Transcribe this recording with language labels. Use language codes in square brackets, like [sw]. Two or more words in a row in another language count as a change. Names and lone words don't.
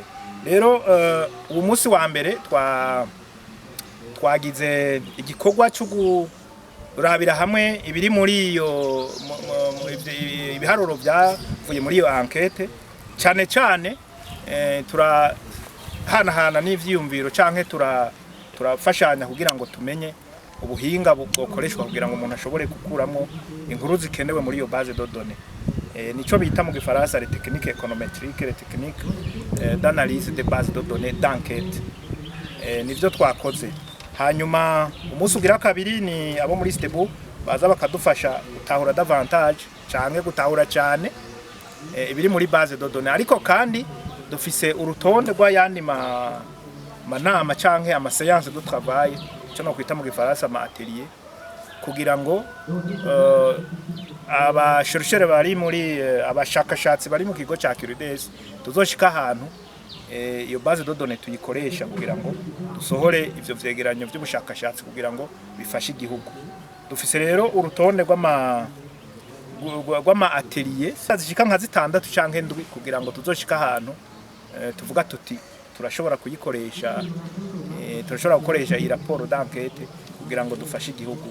[rn] Rero ubu munsi wa mbere twagize igikorwa cyo kurabira hamwe ibiri muri iyo ibiharuro byavuye muri iyo enquête, cyane cyane turahanahana n'ivyiyumviro canke turafashanya kugira ngo tumenye ubuhinga bukoreshwa kugira ngo umuntu ashobore gukuramo inkuru zikenewe muri iyo [fr] base de données. [rn] Nico bita mu gifaransa [fr] les techniques économétriques, les techniques d'analyse des bases de données d'enquête. [rn] Nivyo twakoze. Hanyuma umunsi ugira kabiri ni abo muri Istebo baza bakadufasha gutahura davantage canke gutahura cyane ibiri [fr] muri base de données, [rn] ariko kandi dufise urutonde rw'ayandi manama canke [fr] amaseance de travail [rn] cyo no kwita mu gifaransa ma atelier, kugira ngo abashorishore bari muri abashakashatsi bari mu kigo ca Curides tuzoshika ahantu iyo [fr] base de données [rn] tuyikoresha kugira ngo dusohore ivyo vyegeranyo by'ubushakashatsi kugira ngo bifashe igihugu. Dufise rero urutonde rw'ama atelier zishika nka 6 canke 7 kugira ngo tuzoshika ahantu tuvuga tuti turashobora kuyikoresha, turashobora gukoresha iyi raporo d'enquête kugira ngo dufashe igihugu.